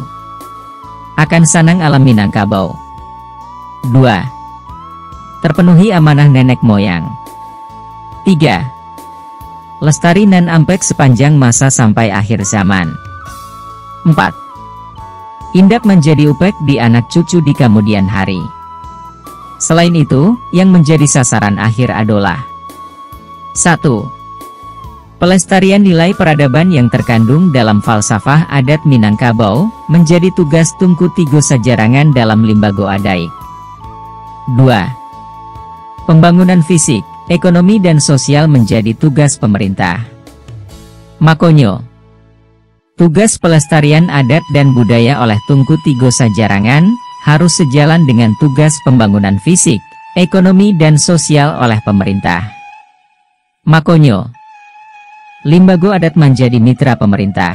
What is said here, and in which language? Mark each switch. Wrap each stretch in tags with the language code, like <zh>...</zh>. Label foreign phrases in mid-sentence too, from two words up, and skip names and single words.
<id>Akan sanang alam Minangkabau. 2. Terpenuhi amanah nenek moyang. 3. Lestari</id> <min>nan ampek</min> <id>sepanjang masa sampai akhir zaman. 4.</id> <min>Indak menjadi upek</min> <id>di anak cucu di kemudian hari. Selain itu, yang menjadi sasaran akhir adalah 1. Pelestarian nilai peradaban yang terkandung dalam falsafah adat Minangkabau, menjadi tugas</id> <min>tungku tigo sajarangan dalam limbago adaik.</min> <id>2. Pembangunan fisik, ekonomi dan sosial menjadi tugas pemerintah. Makonyo, tugas pelestarian adat dan budaya oleh</id> <min>tungku tigo sajarangan,</min> <id>harus sejalan dengan tugas pembangunan fisik, ekonomi dan sosial oleh pemerintah.</id> <min>Makonyo, limbago adat</min> <id>menjadi mitra pemerintah.</id>